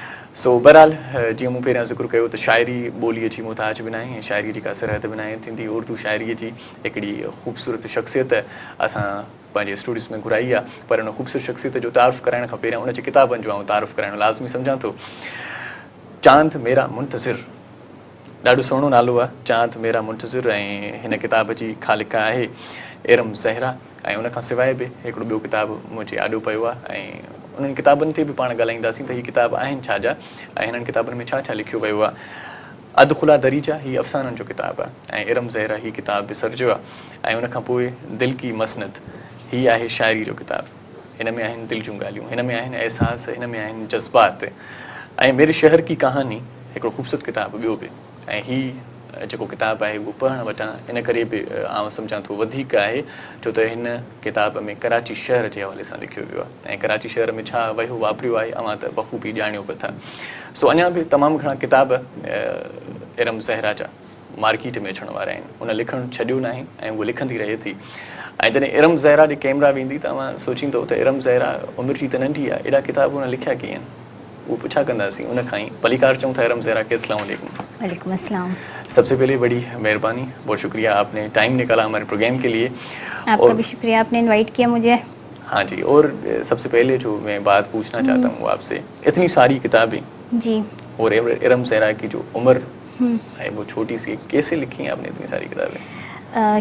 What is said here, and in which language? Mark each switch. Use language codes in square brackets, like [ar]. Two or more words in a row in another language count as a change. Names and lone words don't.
[sd] सो बहरहाल जीअं मूं पहिरियां ज़िक्र कयो त शाइरी ॿोलीअ जी मुताज बि न आहे ऐं शाइरीअ जी का सरहद बि न आहे थींदी। उर्दू शाइरीअ जी हिकिड़ी ख़ूबसूरत शख़्सियत असां पंहिंजे स्टूडियोस में घुराई आहे। पर उन ख़ूबसूरत शख़्सियत जो तारीफ़ करण खां पहिरियां उनजे किताबनि जो आउं तारीफ़ करणु लाज़मी सम्झां थो। चांद मेरा मुंतज़िर, ॾाढो सुहिणो नालो आहे, चांद मेरा मुंतज़िर। ऐं हिन किताब जी ख़ालिका आहे इरम ज़हरा। ऐं उनखां सवाइ बि हिकिड़ो ॿियो किताबु मुंहिंजे आॾो पियो आहे ऐं उन्हनि किताबनि ते बि पाण ॻाल्हाईंदासीं त हीअ किताब आहिनि छा जा ऐं हिननि किताबनि में छा छा लिखियो वियो आहे। अदखुला दरीजा हीअ अफ़साननि जो किताबु आहे ऐं इरम ज़हरा हीअ किताब बि सर्जो आहे। ऐं उनखां पोइ दिल की मसनद हीअ आहे शाइरी जो किताबु। हिन में आहिनि दिलि जूं ॻाल्हियूं, हिन में आहिनि अहसास, हिन में आहिनि जज़्बात। ऐं मेरे शहर की कहानी हिकिड़ो ख़ूबसूरत किताबु ॿियो बि। ऐं हीअ जेको किताबु आहे उहो पढ़णु वटां इन करे बि आउं सम्झां थो वधीक आहे छो त हिन किताब में कराची शहर जे हवाले सां लिखियो वियो आहे ऐं कराची शहर में छा वहियो वापिरियो आहे अवां त बख़ूबी ॼाणियो बि था। सो अञा बि तमामु घणा किताब इरम ज़हरा जा मार्केट में अचण वारा आहिनि। उन लिखणु छॾियो न आहे ऐं उहा लिखंदी रहे थी। ऐं जॾहिं इरम ज़हरा जे कैमरा वेंदी त तव्हां सोचींदो त इरम ज़हरा उमिरि जी त नंढी आहे, एॾा किताब उन लिखिया कीअं, वो पुछा कंदासीं उन खां ई। पलिकार चऊं था इरम ज़हरा के [ar] السلام علیکم. وعلیکم السلام. [ur] سب سے پہلے بڑی مہربانی، بہت شکریہ، آپ نے ٹائم نکالا ہمارے پروگرام کے لیے. آپ کا بھی شکریہ، آپ نے انوائٹ کیا مجھے. ہاں جی، اور سب سے پہلے جو میں بات پوچھنا چاہتا ہوں آپ سے، اتنی ساری کتابیں جی اور ارم زہرا کی جو عمر ہے وہ چھوٹی سی، کیسے لکھی ہیں آپ نے اتنی ساری کتابیں?